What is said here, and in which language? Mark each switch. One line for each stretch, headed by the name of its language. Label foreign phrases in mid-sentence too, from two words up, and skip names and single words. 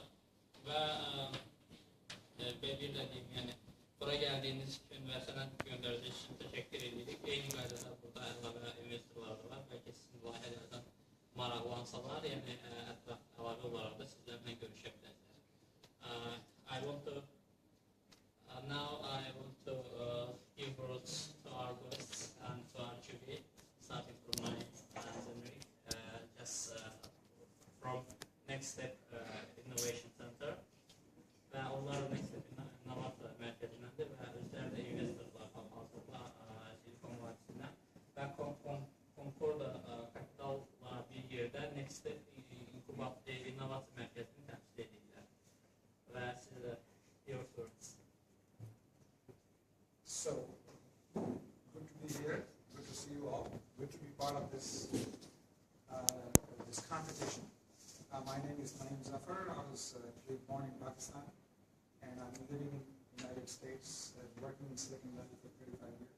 Azerbaijani: Və bir də deyim, yəni, bura gəldiyiniz üçün və sənət göndərdiyi üçün təşəkkür edirik. Eyni qaydada burada əlavə investorlar da var. Bəlkə sizin layihələrdən maraqlansalar, yəni ətraf əlavə olaraq da sizlərlə görüşə bilərlər.
English: Now I want to give words to our guests and to our jury, starting from my Zemrik, just from Next Step Innovation Center.
Azerbaijani: Və onlar Next Step İnnovasiya mərkəzindədir və özləri də investorlar hazırda Silikon Vadisindən və Concorda kapitallar bir yerdə Next Step İnnovasiya mərkəzini təmsil edirlər. Və sizə
English: your words. So, good to be here, good to see you all, good to be part of this this competition. My name is Naeem Zafar. I was born in Pakistan, and I'm living in the United States, working in Silicon Valley for 35 years.